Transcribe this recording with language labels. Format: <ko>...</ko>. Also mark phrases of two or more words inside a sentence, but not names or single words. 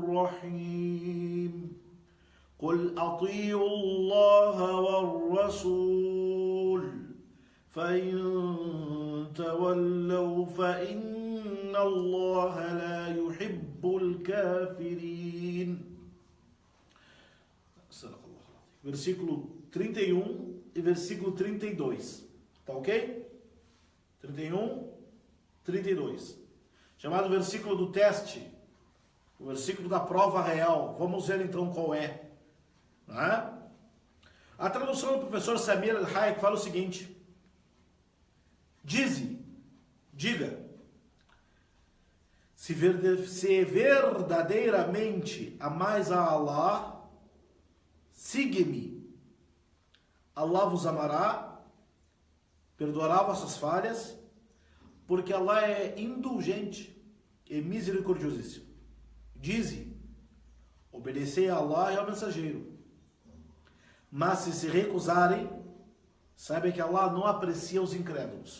<ar>الرحيم قل أطيعوا الله والرسول فإن تولوا فإن الله لا يحب الكافرين.</ar> <pt>Versículo 31 e versículo 32. Tá ok? 31, 32. Chamado versículo do teste. O versículo da prova real. Vamos ver então qual é. Não é? A tradução do professor Samir Al-Hayek fala o seguinte. Diga, se verdadeiramente amais a Allah, siga-me. Allah vos amará, perdoará vossas falhas, porque Allah é indulgente e misericordiosíssimo. Obedecei a Allah e ao mensageiro. Mas se recusarem, saibam que Allah não aprecia os incrédulos.</pt>